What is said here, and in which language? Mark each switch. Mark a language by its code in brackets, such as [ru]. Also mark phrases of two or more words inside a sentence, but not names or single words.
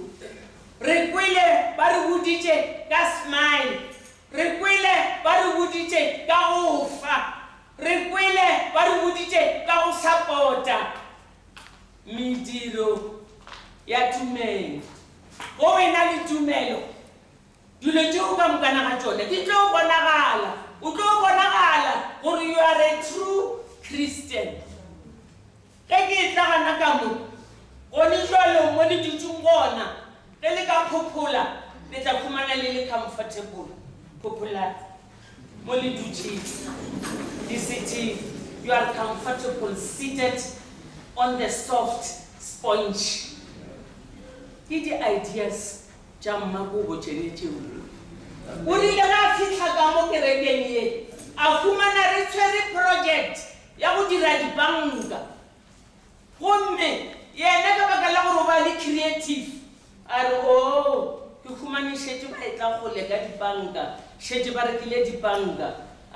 [nso] Re kwele ba re boditše ka smile, re kwele ba re boditše ka go fa, re kwele ba re boditše ka go support-a mediro ya tumelo. Go wena le tumelo dilo tšeo ka mokana ga tšone di tlo bonagala, o tlo bonagala gore [en] you are a true Christian. [nso] Ge ke tla gana ka mo gone jalo mo le ditšong gona ge le ka phophola le tla khumana le comfortable phophola mo le dutšeng di sitting, [en] you are comfortable seated on the soft sponge. [nso] Ke di ideas tša Makobo tšene tšeo o rile ga fitlha ka mo kerekeng ye a khumana re tshwere project ya go dira dibanka gomme yena ka baka la gore ba le creative a re ke khumane šetše ba e tla gole ka dibanka šetše ba rekile dibanka a